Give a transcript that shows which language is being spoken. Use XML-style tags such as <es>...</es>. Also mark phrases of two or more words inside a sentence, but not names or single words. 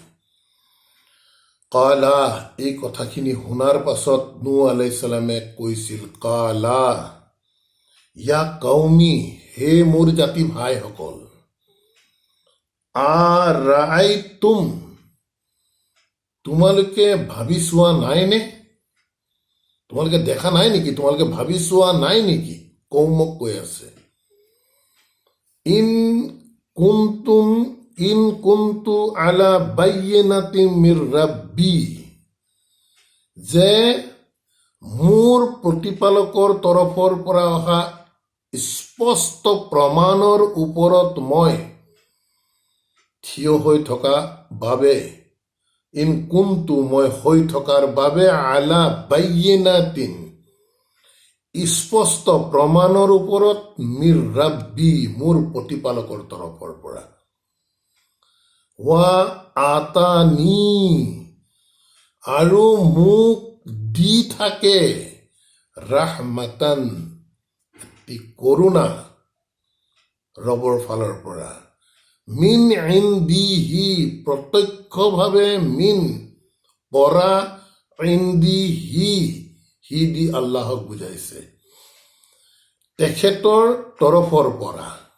<as>কালা, এই কথাখিনি শুনাৰ পাছত নূহ</as> <ar>عليه السلام</ar> <as>কৈছিল</as> <ar>قال يا قوم,</ar> <as>হে মোৰ জাতি ভাইসকল, আৰাইতুম তোমালোকে ভাবি চোৱা নাইনে, তোমালোকে দেখা নাই নেকি, তোমালোকে ভাবি চোৱা নাই নেকি? কৌমক কৈ আছে</as> <ar>إن كنت على بينة من ربي,</ar> <as>যে মোৰ প্ৰতিপালকৰ তৰফৰ পৰা অহা স্পষ্ট প্ৰমাণৰ ওপৰত মই থিয় হৈ থকা বাবে,</as> <ar>إن كنت</ar> <as>মই হৈ থকাৰ বাবে,</as> <ar>على بينة</ar> <as>স্পষ্ট প্ৰমাণৰ ওপৰত,</as> <ar>من ربي</ar> <as>মোৰ প্ৰতিপালকৰ তৰফৰ পৰা,</as> <ar>وآتاني</ar> <as>আৰু মোক দি থাকে, ৰাহমাতান কৰোণা ৰবৰ ফালৰ পৰা,</as> <ar>من عنده</ar> <as>প্ৰত্যক্ষভাৱে, মিন পৰা, ইন্দিহি হি দি আল্লাহক বুজাইছে, তেখেতৰ তৰফৰ পৰা।</as>